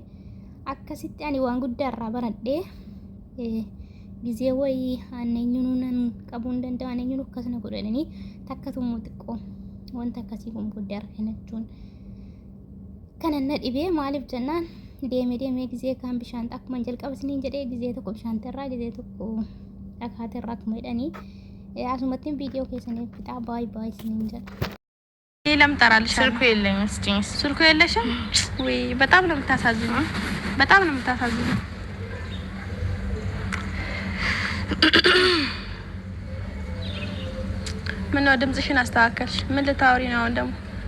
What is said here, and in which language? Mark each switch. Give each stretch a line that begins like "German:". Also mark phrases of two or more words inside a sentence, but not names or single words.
Oromo: Akkasitti ani waan guddaa irraa baradhee gizee wayii aaneenyuun qabuu hin danda'u aaneenyuun akkasuma godhanii takka tumuu xiqqoo wanta akkasii kun guddaa irra kennachuun kana na dhibee maaliif jennaan deemee gizee kaan bishaan akkuma jalqaba isiniin jedhee gizee tokko bishaan irraa gizee tokko dhakaa irraa akkuma jedhanii asumatti viidiyoo keessaniif fixaa baay'ee isiniin jedha.
Amharic: ሌላም ጠራልሽ ስልኩ የለኝም እስኪ ስልኩ የለሽም ወይ? በጣም ነው የምታሳዝነው። በጣም ነው የምታሳዝነው። ምን ነው ድምጽሽን አስተካከልሽ? ምን ልታወሪ ነው አሁን ደግሞ?